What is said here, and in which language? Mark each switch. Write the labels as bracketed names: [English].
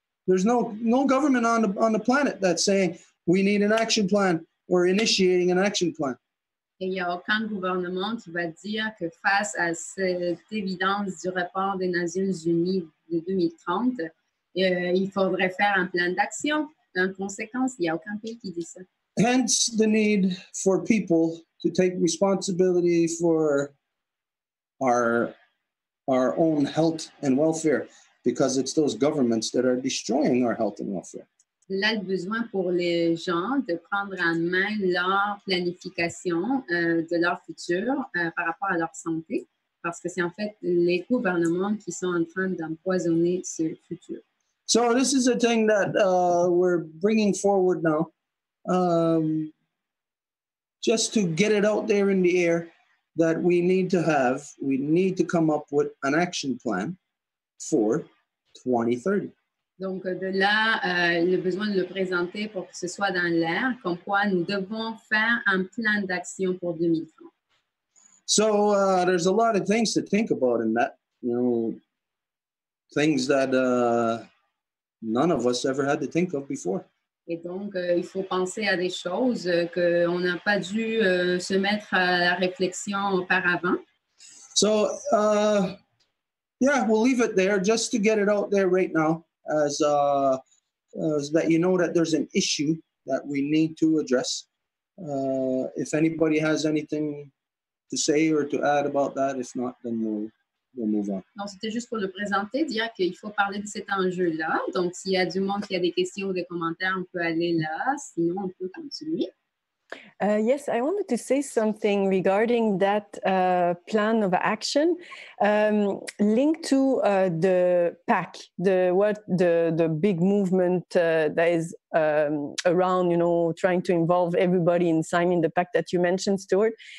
[English] There's no government on the planet that's saying we need an action plan or initiating an action plan. [French] Et il n'y a aucun gouvernement qui va dire que face à cette évidence du rapport des Nations Unies de 2030, il faudrait faire un plan d'action. En conséquence, il n'y a aucun pays qui dit ça. [English] Hence the need for people to take responsibility for our own health and welfare, because it's those governments that are destroying our health and welfare. [French] Là, le besoin pour les gens de prendre en main leur planification de leur futur par rapport à leur santé, parce que c'est en fait les gouvernements qui sont en train d'empoisonner ce futur. [English] So this is a thing that we're bringing forward now, just to get it out there in the air that we need to come up with an action plan for 2030. [French] Donc, de là, le besoin de le présenter pour que ce soit dans l'air, comme quoi nous devons faire un plan d'action pour 2030. [English] So there's a lot of things to think about in that, things that none of us ever had to think of before. [French] Et donc, il faut penser à des choses qu'on n'a pas dû se mettre à la réflexion auparavant. [English] So, yeah, we'll leave it there just to get it out there right now. As that that there's an issue that we need to address. If anybody has anything to say or to add about that, if not, then we'll move on. [French] Donc, c'était juste pour le présenter, dire qu'il faut parler de cet enjeu-là. Donc, s'il y a du monde qui a des questions ou des commentaires, on peut aller là. Sinon, on peut continuer. [English] Yes, I wanted to say something regarding that plan of action, linked to the PAC, the big movement that is around, trying to involve everybody in signing the PAC that you mentioned, Stuart.